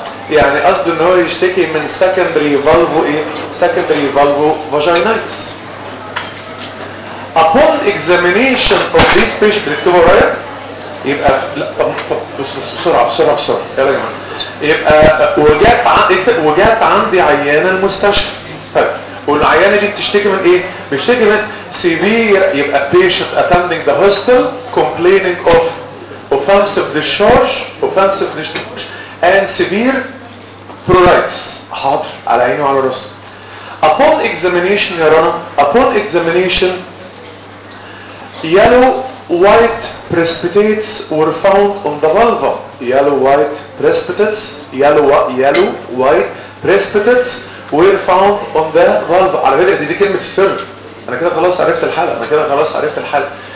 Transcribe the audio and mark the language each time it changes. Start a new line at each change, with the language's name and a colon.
Arabic: يعني قصده ان هو يشتكي من سكندري فالفو ايه؟ سكندري فالفو فاجينايتس.
English: Upon examination of this patient
Arabic: بيكتبوا ورايا، يبقى لا بسرعه بسرعه بسرعه يلا يا جماعه. يبقى وجات عندي عيانه المستشفى. طيب والعيانه دي بتشتكي من ايه؟ بتشتكي من سيفير، يبقى
English: patient attending the hospital complaining of offensive discharge offensive discharge and severe pruritus.
Arabic: حاضر، على عيني وعلى راسي.
English: Upon examination يا Rana, upon examination yellow white precipitates were found on the vulva. Yellow white precipitates, yellow white precipitates were found on the vulva.
Arabic: على فكرة دي كلمة السر، أنا كده خلاص عرفت الحالة، أنا كده خلاص عرفت الحالة.